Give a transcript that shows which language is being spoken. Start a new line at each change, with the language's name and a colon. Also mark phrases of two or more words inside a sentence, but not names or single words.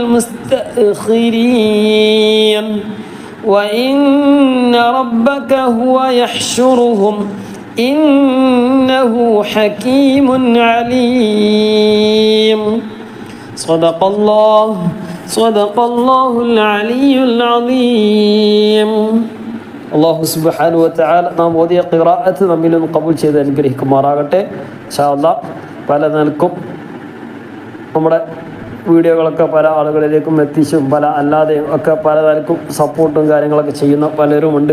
Arabic: المستأخرين وإن ربك هو يحشرهم إنه حكيم عليم صدق الله العلي العظيم
Malayalam: അള്ളാഹു
Arabic: سبحانه وتعالى
Malayalam: നാം ഓതിയ ഖിറാഅത്ത് നമ്മിൽ നിന്ന് കബൂൽ ചെയ്ത് അനുഗ്രഹിക്കുമാറാകട്ടെ.
Arabic: إن شاء الله
Malayalam: പല നിലക്കും നമ്മുടെ വീഡിയോകളൊക്കെ പല ആളുകളിലേക്കും എത്തിച്ചും പല അല്ലാതെയും ഒക്കെ പല നിലക്കും സപ്പോർട്ടും കാര്യങ്ങളൊക്കെ ചെയ്യുന്ന പലരുമുണ്ട്.